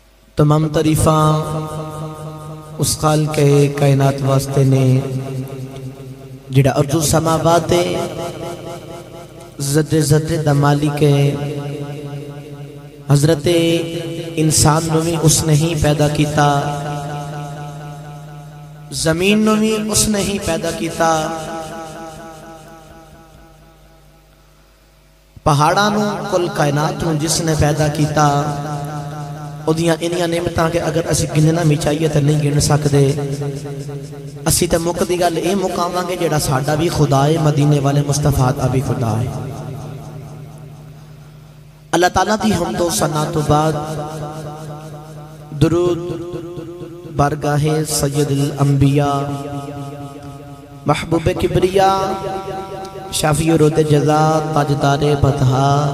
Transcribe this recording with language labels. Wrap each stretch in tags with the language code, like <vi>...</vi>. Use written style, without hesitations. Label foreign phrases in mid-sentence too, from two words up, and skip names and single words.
<pa>تمام تعریفاں اس خالق کائنات واسطے نے جڑا ارض و سماوات ذرے دا مالک ہے۔ حضرت انسان نو بھی اس نے ہی پیدا کیتا، زمین نو بھی اس نے ہی پیدا کیتا، پہاڑاں نو کل کائنات نو جس نے پیدا کیتا۔ اودیاں انیاں نعمتاں کہ اگر اسی گننا بھی چاہیے تو نہیں گن سکدے۔ اسی تے مکدی گل اے مقاماں گے جڑا ساڈا بھی خدا ہے، مدینے والے مصطفیٰ دا بھی خدا ہے۔ اللہ تعالیٰ دی حمد و ثنا تو بعد درود بارگاہ سید الانبیاء محبوب کبریا شافی رود جزا تاجدار بطحا</pa>